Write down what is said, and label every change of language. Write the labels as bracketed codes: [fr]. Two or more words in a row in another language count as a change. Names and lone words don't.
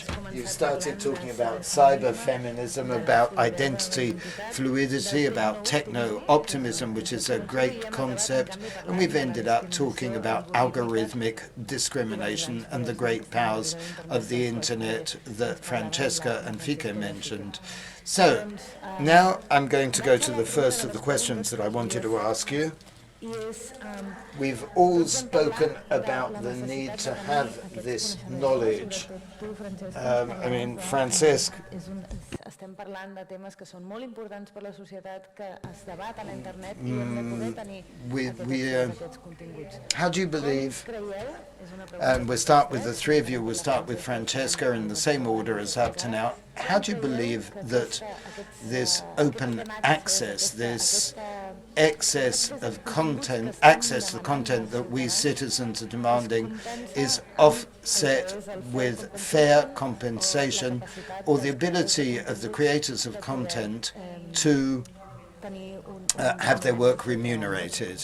[en] You started talking about cyber feminism, about identity fluidity, about techno-optimism, which is a great concept, and we've ended up talking about algorithmic discrimination and the great powers of the internet that Francesca and Fike mentioned. So, now I'm going to go to the first of the questions that I wanted to ask you. We've all spoken about the need to have this knowledge. I mean, Francesc. [ca] Estem parlant de temes que són molt importants per la societat, que es debat a l'internet i hem de poder tenir aquests continguts. [en] How do you believe, and we'll start with the three of you, we'll start with Francesca in the same order as up to now. How do you believe that this open access, this excess of content, access to content that we citizens are demanding is offset with fair compensation or the ability of the creators of content to have their work remunerated?